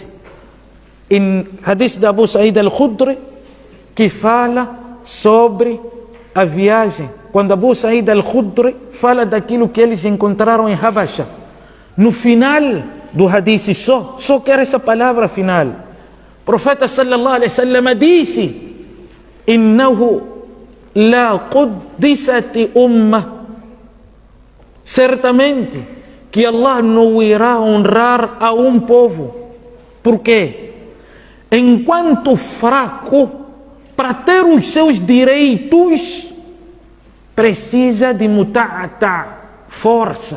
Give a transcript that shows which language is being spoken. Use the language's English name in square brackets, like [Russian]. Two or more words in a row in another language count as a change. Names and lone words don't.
[Portuguese] Hadith de Abu Sa'id al-Khudri, que fala sobre a viagem. Quando Abu Sa'id al-Khudri fala daquilo que eles encontraram em Habasha. No final do hadith, só quero essa palavra final. O profeta [Arabic] صلى الله عليه وسلم [Portuguese] disse: [Arabic] إنه لا قدست أمة. [Portuguese] Certamente que Allah não irá honrar a um povo. Por quê? Enquanto fraco, para ter os seus direitos, precisa de muta'ata, força.